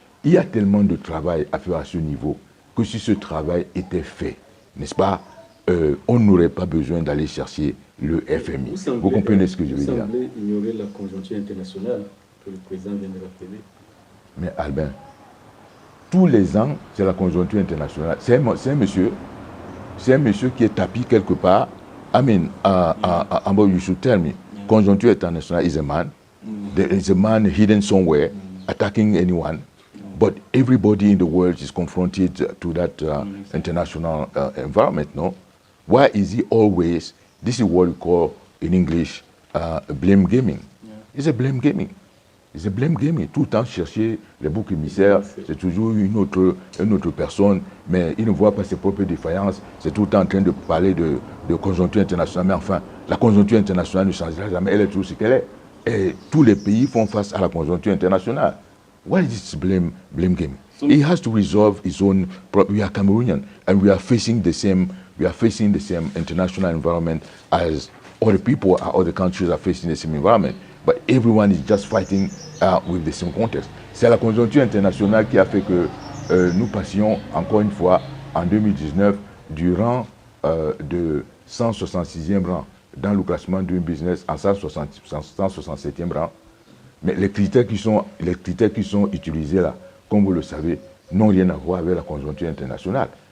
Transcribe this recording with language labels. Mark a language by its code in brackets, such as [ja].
[fr] Il y a tellement de travail à faire à ce niveau que si ce travail était fait, n'est-ce pas, on n'aurait pas besoin d'aller chercher le FMI. Vous comprenez ce que je veux dire? Vous semblez ignorer la conjoncture internationale que le président vient de rappeler. Mais Albin, tous les ans, c'est la conjoncture internationale. C'est un monsieur qui est tapis quelque part. [en] I mean, you should tell me. Conjoncture internationale is a man. There is a man hidden somewhere attacking anyone. But everybody in the world is confronted to that international environment, no? Why is he always, this is what we call in English, blame gaming. It's a blame gaming. It's a blame gaming. [fr] Tout le temps chercher les boucs émissaires, c'est toujours une autre personne, mais il ne voit pas ses propres défaillances. C'est tout le temps en train de parler de conjoncture internationale. Mais enfin, la conjoncture internationale ne changera jamais. Elle est toujours ce qu'elle est. Et tous les pays font face à la conjoncture internationale. [en] What is this blame game? He has to resolve his own problem. We are Cameroonian, and we are facing the same international environment as other people, other countries are facing the same environment. But everyone is just fighting with the same context. [fr] C'est la conjoncture internationale qui a fait que nous passions encore une fois en 2019 du rang de 166e rang dans le classement Doing Business en 167e rang. Mais les critères qui sont utilisés là, comme vous le savez, n'ont rien à voir avec la conjoncture internationale.